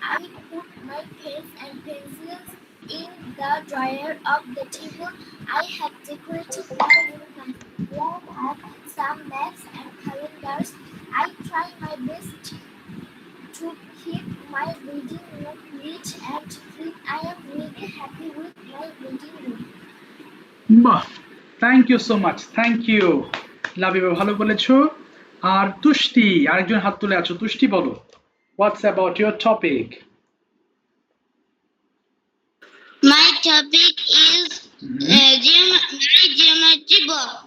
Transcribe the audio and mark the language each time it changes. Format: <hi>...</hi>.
<en>I put my pens and pencils in the drawer of the table. I have decorated my room nicely. There are some maps and calendars. I try my best to keep my reading room neat and clean. I am really happy with my reading room.</en> <bn>বাহ,</bn> <en>thank you so much, thank you</en> <bn>Labiba, ভালো বলেছো। আর তুষ্টি, আরেকজন হাত তুলে আছো, তুষ্টি বলো</bn> <en>What's about your topic? My topic is my geometry box.</en>